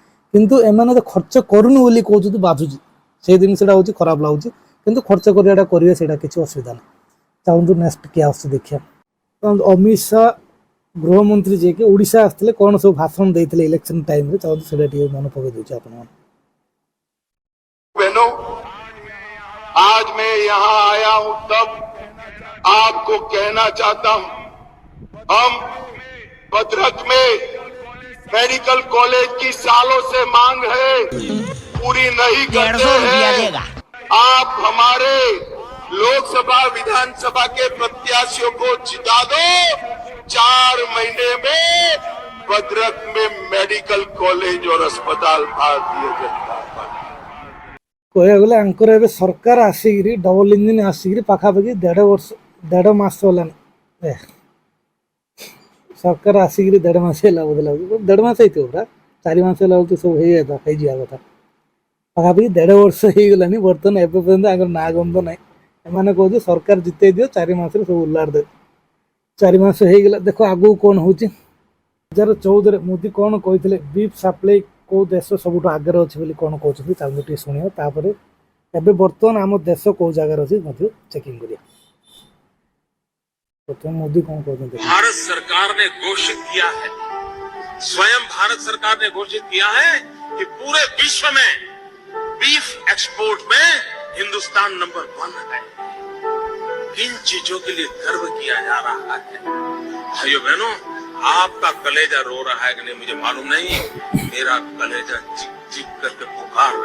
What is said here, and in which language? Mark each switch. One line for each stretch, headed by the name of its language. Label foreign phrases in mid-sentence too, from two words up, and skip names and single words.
Odia: କିନ୍ତୁ ଏମାନେ ତ ଖର୍ଚ୍ଚ କରୁନୁ ବୋଲି କହୁଛନ୍ତି, ବାଧୁଛି, ସେଇ ଜିନିଷଟା ହେଉଛି ଖରାପ ଲାଗୁଛି। କିନ୍ତୁ ଖର୍ଚ୍ଚ କରିବାଟା କରିବେ, ସେଇଟା କିଛି ଅସୁବିଧା ନାହିଁ। ଚାଲନ୍ତୁ ନେକ୍ସଟ କିଏ ଆସୁଛି ଦେଖିବା। ଅମିତ ଶାହା ଗୃହମନ୍ତ୍ରୀ ଯିଏକି ଓଡ଼ିଶା ଆସିଥିଲେ, କ'ଣ ସବୁ ଭାଷଣ ଦେଇଥିଲେ
English: election timeରେ,
Odia: ଚାଲନ୍ତୁ ସେଇଟା ଟିକେ ମନେ ପକାଇ ଦେଉଛି ଆପଣମାନେ।
Hindi: बहनों, आज मैं यहाँ आया हूँ तब आपको कहना चाहता हूँ, हम भद्रक में
English: medical college
Hindi: की सालों से मांग है, पूरी नहीं करते हैं। आप हमारे लोकसभा विधानसभा के प्रत्याशियों को जिता दो, 4 महीने में भद्रक में
English: medical college
Hindi: और अस्पताल भारतीय जनता पार्टी।
Odia: କହିବାକୁ ଗଲେ ଆଙ୍କର ଏବେ ସରକାର ଆସିକିରି
English: double engine
Odia: ଆସିକିରି ପାଖାପାଖି 1.5 ମାସ ହେଲାଣି। ସରକାର ଆସିକିରି 1.5 ମାସ ହେଲା ବୋଧେ ଲାଗୁଛି, 1.5 ମାସ ହେଇଥିବ ପୁରା, 4 ମାସ ହେଲା ବେଳକୁ ସବୁ ହେଇଯିବା କଥା। ପାଖାପାଖି 1.5 ବର୍ଷ ହେଇଗଲାଣି, ବର୍ତ୍ତମାନ ଏବେ ପର୍ଯ୍ୟନ୍ତ ଆଙ୍କର ନାଁ ଗନ୍ଧ ନାହିଁ। ଏମାନେ କହୁଛି ସରକାର ଜିତେଇ ଦିଅ, 4 ମାସରେ ସବୁ ଉଲ୍ଲାଡ଼ ଦେବେ। 4 ମାସ ହେଇଗଲା, ଦେଖ ଆଗକୁ କ'ଣ ହେଉଛି। 2014ରେ ମୋଦି କ'ଣ କହିଥିଲେ,
English: beef supply
Odia: କେଉଁ ଦେଶ ସବୁଠୁ ଆଗରେ ଅଛି ବୋଲି କ'ଣ କହୁଛନ୍ତି, ତାଙ୍କୁ ଟିକେ ଶୁଣିବା। ତାପରେ ଏବେ ବର୍ତ୍ତମାନ ଆମ ଦେଶ କେଉଁ ଜାଗାରେ ଅଛି ମଧ୍ୟ ଚେକିଂ କରିବା। ପ୍ରଥମେ ମୋଦି କ'ଣ କହୁଛନ୍ତି।
Hindi: भारत सरकार ने घोषित किया है, स्वयं भारत सरकार ने घोषित किया है कि पूरे विश्व में
English: beef export
Hindi: में हिंदुस्तान नंबर 1 है। किन चीजों के लिए गर्व किया जा रहा है? भाइयों बहनों, आपका कलेजा रो रहा है कि नहीं मुझे मालूम नहीं, मेरा कलेजा चिक चिक करके पुकार रहा है।